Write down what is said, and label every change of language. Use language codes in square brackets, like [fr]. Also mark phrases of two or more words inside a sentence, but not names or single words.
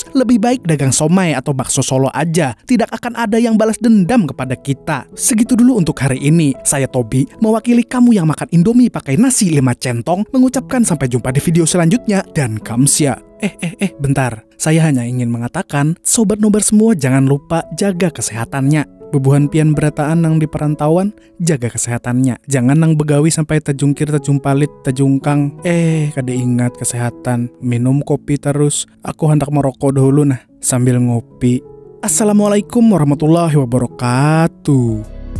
[id] Lebih baik dagang somai atau bakso Solo aja, tidak akan ada yang balas dendam kepada kita. Segitu dulu untuk hari ini. Saya Tobi, mewakili kamu yang makan Indomie pakai nasi 5 centong, mengucapkan sampai jumpa di video selanjutnya, dan kamsia. Bentar. Saya hanya ingin mengatakan, Sobat Nobar semua jangan lupa jaga kesehatannya. [bjn] Bebuhan pian berataan nang di perantauan, jaga kesehatannya. Jangan nang begawi sampai tejungkir, tejumpalit, tejungkang. Kada ingat kesehatan. Minum kopi terus. Aku hendak merokok dulu nah, sambil ngopi. [ar] السلام عليكم ورحمة الله وبركاته.